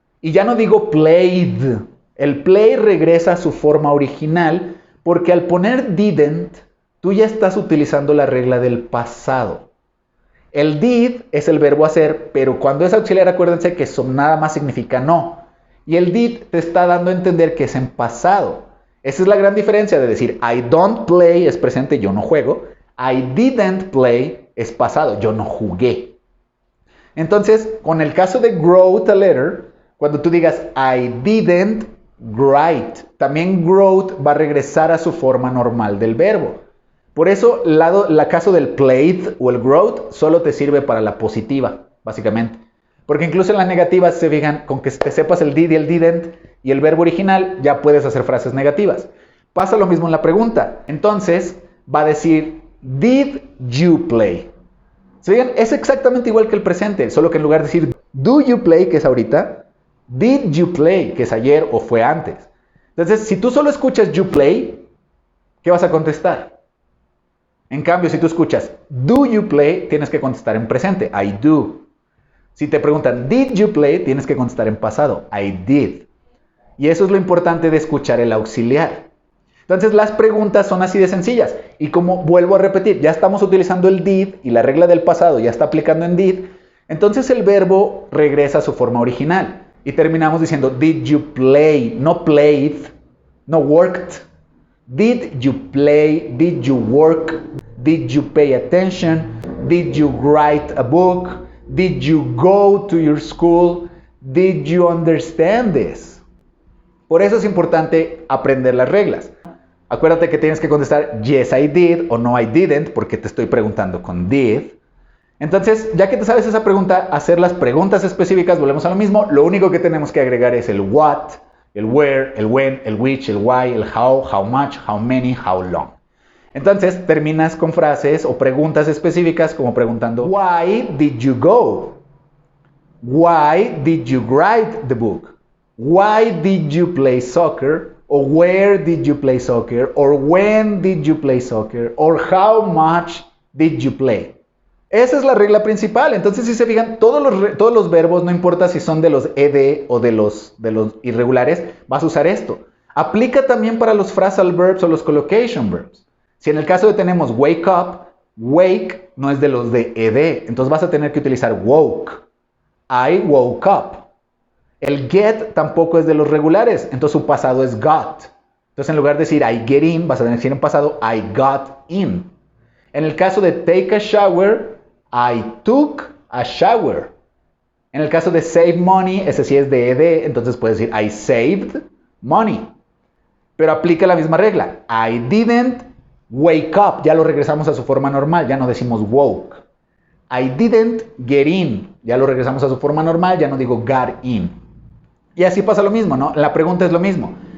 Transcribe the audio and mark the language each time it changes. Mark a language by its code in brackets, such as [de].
[es] Y ya no digo played. El play regresa a su forma original porque al poner didn't, tú ya estás utilizando la regla del pasado. El did es el verbo hacer, pero cuando es auxiliar, acuérdense que eso nada más significa no. Y el did te está dando a entender que es en pasado. Esa es la gran diferencia de decir [en] I don't play [es] es presente, yo no juego. [en] I didn't play [es] es pasado, yo no jugué. Entonces, con el caso de wrote a letter, cuando tú digas [en] I didn't write, [es] también wrote va a regresar a su forma normal del verbo. Por eso, el caso del played o el wrote solo te sirve para la positiva, básicamente. Porque incluso en las negativas se fijan, con que te sepas el did y el didn't y el verbo original, ya puedes hacer frases negativas. Pasa lo mismo en la pregunta. Entonces, va a decir, [en] did you play? [es] ¿Se fijan? Es exactamente igual que el presente, solo que en lugar de decir, [en] do you play, [es] que es ahorita, [en] did you play, [es] que es ayer o fue antes. Entonces, si tú solo escuchas [en] you play, [es] ¿qué vas a contestar? En cambio, si tú escuchas [en] do you play, [es] tienes que contestar en presente, [en] I do. [es] Si te preguntan [en] did you play, [es] tienes que contestar en pasado, [en] I did. [es] Y eso es lo importante de escuchar el auxiliar. Entonces las preguntas son así de sencillas. Y como vuelvo a repetir, ya estamos utilizando el did y la regla del pasado ya está aplicando en did, entonces el verbo regresa a su forma original. Y terminamos diciendo [en] did you play, [es] no played, no worked. [en] Did you play? Did you work? Did you pay attention? Did you write a book? Did you go to your school? Did you understand this? [es] Por eso es importante aprender las reglas. Acuérdate que tienes que contestar [en] yes I did [es] o no [en] I didn't [es] porque te estoy preguntando con did. Entonces, ya que te sabes esa pregunta, hacer las preguntas específicas, volvemos a lo mismo. Lo único que tenemos que agregar es el what, el where, el when, el which, el why, el how much, how many, how long. Entonces, terminas con frases o preguntas específicas como preguntando, [en] why did you go? Why did you write the book? Why did you play soccer? Or where did you play soccer? Or when did you play soccer? Or how much did you play? [es] Esa es la regla principal. Entonces, si se fijan, todos los verbos, no importa si son de los ed o de los irregulares, vas a usar esto. Aplica también para los phrasal verbs o los collocation verbs. Si en el caso de tenemos wake up, wake no es de los de ed, entonces vas a tener que utilizar woke. [en] I woke up. [es] El get tampoco es de los regulares, entonces su pasado es got. Entonces en lugar de decir [en] I get in, [es] vas a decir en pasado [en] I got in. [es] En el caso de [en] take a shower, I took a shower. [es] En el caso de save money, ese sí es de ed, entonces puedes decir [en] I saved money. [es] Pero aplica la misma regla. [en] I didn't wake up, [es] ya lo regresamos a su forma normal, ya no decimos woke. [en] I didn't get in, [es] ya lo regresamos a su forma normal, ya no digo got in. Y así pasa lo mismo, ¿no? La pregunta es lo mismo.